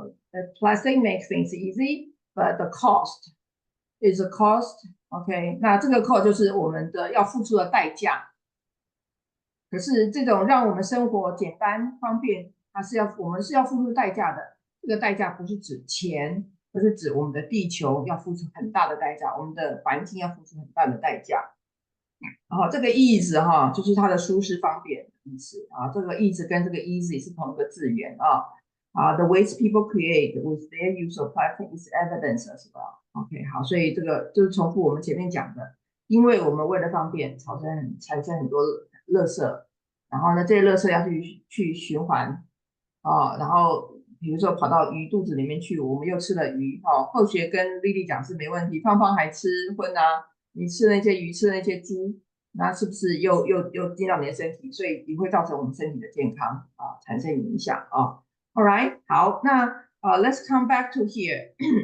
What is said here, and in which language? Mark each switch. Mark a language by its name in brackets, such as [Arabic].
[English] the plastic makes things easy, but the cost is a cost。OK， [Chinese] 那这个 cost 就是我们的要付出的代价。可是这种让我们生活简单方便，我们是要付出代价的。这个代价不是指钱，而是指我们的地球要付出很大的代价，我们的环境要付出很大的代价。这个 ease 就是它的舒适方便的意思这个 ease 跟这个 easy 是同一个字源 the waste people create with their use of plastic is evidence as well. OK， 好，所以这个就是重复我们前面讲的，因为我们为了方便产生很多垃圾，然后呢，这些垃圾要去循环然后比如说跑到鱼肚子里面去，我们又吃了鱼后学跟丽丽讲是没问题，胖胖还吃荤你吃那些鱼，吃那些猪，那是不是又进到你的身体，所以也会造成我们身体的健康产生影响All right， 好，那 [English] let's come back to here